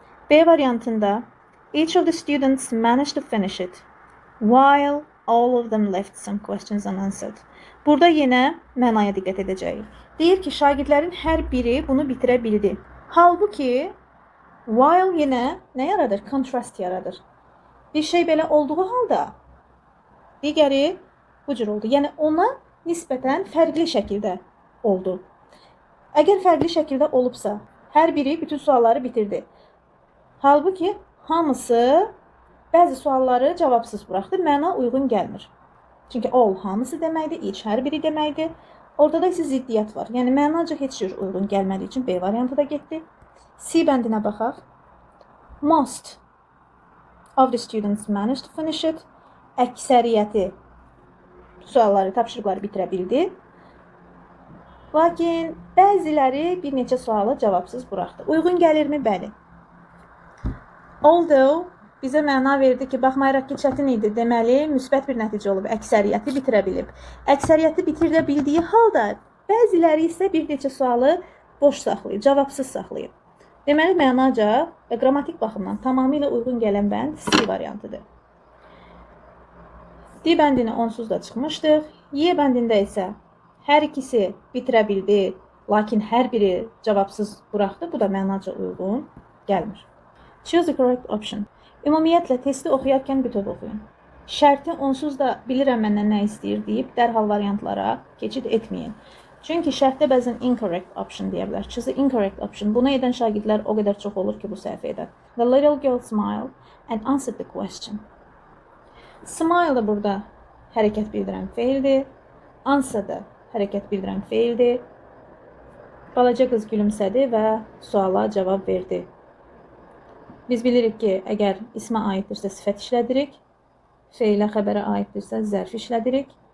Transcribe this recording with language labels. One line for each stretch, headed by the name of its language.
Azerbaijani: B variantında
English: each of the students managed to finish it, while all of them left some questions unanswered.
Azerbaijani: Burada yenə mənaya diqqət edəcəyik. Deyir ki, şagirdlərin hər biri bunu bitirə bildi. Halbuki while yenə nə yaradır? Contrast yaradır. Bir şey belə olduğu halda digəri bu cür oldu. Yəni, ona nisbətən fərqli şəkildə oldu. Əgər fərqli şəkildə olubsa, hər biri bütün sualları bitirdi. Halbuki hamısı bəzi sualları cavabsız buraxdı, məna uyğun gəlmir. Çünki all hamısı deməkdir, each hər biri deməkdir. Orada isə ziddiyyət var. Yəni, mənaca heç cür uyğun gəlmədiyi üçün B variantı da getdi. C bəndinə baxaq.
English: Most of the students managed to finish it.
Azerbaijani: Əksəriyyəti sualları, tapşırıqları bitirə bildi. Lakin bəziləri bir neçə sualı cavabsız buraxdı. Uyğun gəlirmi? Bəli. Although bizə məna verdi ki, baxmayaraq ki, çətin idi, deməli, müsbət bir nəticə olub, əksəriyyəti bitirə bilib. Əksəriyyəti bitirə bildiyi halda bəziləri isə bir neçə sualı boş saxlayıb, cavabsız saxlayıb. Deməli, mənaca və qrammatik baxımdan tamamilə uyğun gələn bənd C variantıdır. D bəndini onsuz da çıxmışdıq. Y bəndində isə hər ikisi bitirə bildi, lakin hər biri cavabsız buraxdı. Bu da mənaca uyğun gəlmir.
English: Choose the correct option.
Azerbaijani: Ümumiyyətlə, testi oxuyarkən bütöv oxuyun. Şərti onsuz da bilirəm məndən nə istəyir deyib dərhal variantlara keçid etməyin. Çünki şərtdə bəzən
English: incorrect option
Azerbaijani: deyə bilər.
English: Choose the incorrect option.
Azerbaijani: Bunu edən şagirdlər o qədər çox olur ki, bu səhv edir.
English: The little girl smiled and answered the question.
Azerbaijani: Smile da burada hərəkət bildirən feildir. Answer da hərəkət bildirən feildir. Balaca qız gülümsədi və suala cavab verdi. Biz bilirik ki, əgər ismə aiddirsə sifət işlədirik, feilə xəbərə aiddirsə zərf işlədirik.